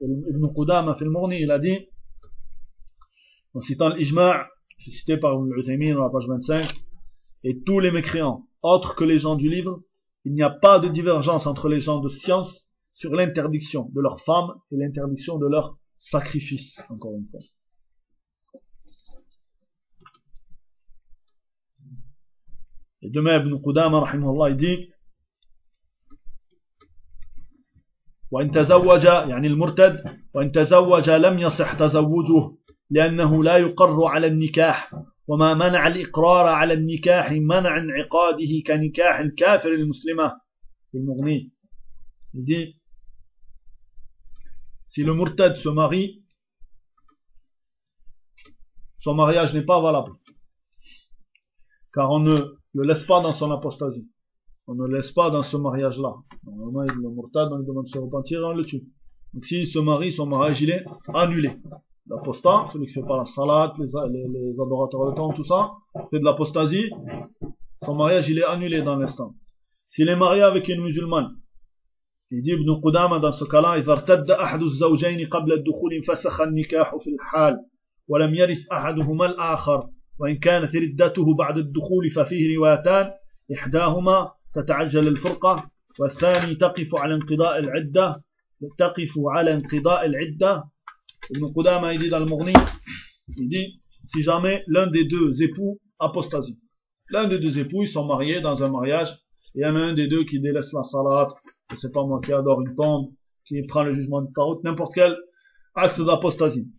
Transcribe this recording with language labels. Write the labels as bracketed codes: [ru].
[ar] ابن قدامة في المغني [fr] il a dit en citant l'Ijma, cité par Ibn Uthaymin à la page 25, et tous les mécréants autres que les gens du livre, il n'y a pas de divergence entre les gens de science sur l'interdiction de leurs femmes et l'interdiction de leurs sacrifice, encore une fois. Et demain, Ibn Qudama, rahimahullah, il dit [ar] وَإِن تَزَوَّجَ يعني المرتد وَإِن تَزَوَّجَ لَمْ يَصِحْ تَزَوُّجُهُ لِأَنَّهُ لَا يُقَرُّ عَلَى النِّكَاحِ وَمَا مَنَعَ الْإِقْرَارَ عَلَى النِّكَاحِ مَنَعَ انْعِقَادِهِ كَنِكَاحِ الْكَافِرِ الْمُسْلِمَةِ. [fr] Il dit si le murtad se marie, son mariage n'est pas valable. Car on ne le laisse pas dans son apostasie. On ne le laisse pas dans ce mariage-là. Normalement, le murtad, on lui demande de se repentir et on le tue. Donc s'il se marie, son mariage, il est annulé. L'apostat, celui qui ne fait pas la salat, les adorateurs de temps, tout ça, fait de l'apostasie, son mariage, il est annulé dans l'instant. S'il est marié avec une musulmane, il dit Ibn Qudama dans ce cas-là, [ar] إذا ارتد أحد الزوجين قبل الدخول فسخ النكاح في الحال ولم يرث أحدهما الآخر وإن كانت ردته بعد الدخول ففيه روايتان إحداهما تتعجل الفرقة والثاني تقف على انقضاء العدة تقف على انقضاء العدة. [fr] Ibn Qudama dit dans le Mughni, il dit si jamais l'un des deux époux apostasie, l'un des deux époux ils sont mariés dans un mariage, il y en a un des deux qui délaisse la salat, je sais pas moi, qui adore une tombe, qui prend le jugement de Tarot, n'importe quel acte d'apostasie.